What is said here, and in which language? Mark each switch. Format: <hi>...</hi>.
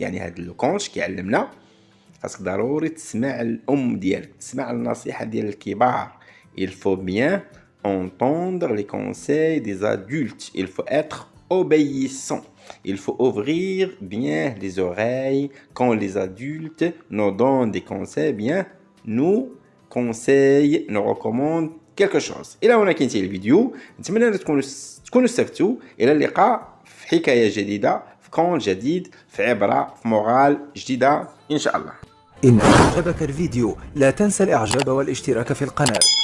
<ar>يعني هذا الكونش كيعلمنا خاصك ضروري تسمع الأم ديالك، تسمع النصيحة ديال الكبار.</ar> <fr>Il faut bien entendre les conseils des adultes. Il faut être obéissant. Il faut ouvrir bien les oreilles quand les adultes nous donnent des conseils, bien nous conseillent, nous recommandent quelque chose.</fr> <ar>إلى هنا كنتهي الفيديو، نتمنى أن تكونوا استفدتوا. إلى اللقاء في حكاية جديدة، في كون جديد، في عبرة، في مورال جديدة إن شاء الله. إن أعجبك الفيديو لا تنسى الإعجاب والاشتراك في القناة.</ar>